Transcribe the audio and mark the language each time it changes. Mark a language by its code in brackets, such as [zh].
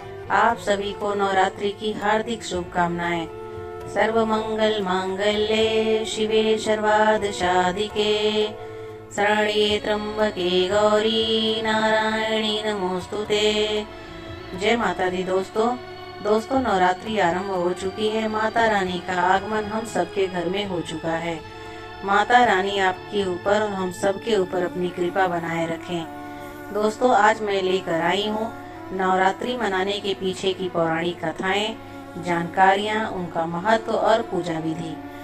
[hi] आप सभी को नवरात्रि की हार्दिक शुभकामनाएं। [sa] सर्व मंगल मांगल्ये शिवे सर्वार्थ साधिके शरण्ये त्र्यंबके गौरी नारायणी नमोस्तुते। [hi] जय माता दी दोस्तों नवरात्रि आरंभ हो चुकी है। माता रानी का आगमन हम सबके घर में हो चुका है। माता रानी आपके ऊपर और हम सबके ऊपर अपनी कृपा बनाए रखें। दोस्तों, आज मैं लेकर आई हूँ नवरात्रि मनाने के पीछे की पौराणिक कथाएं, जानकारियाँ, उनका महत्व और पूजा विधि।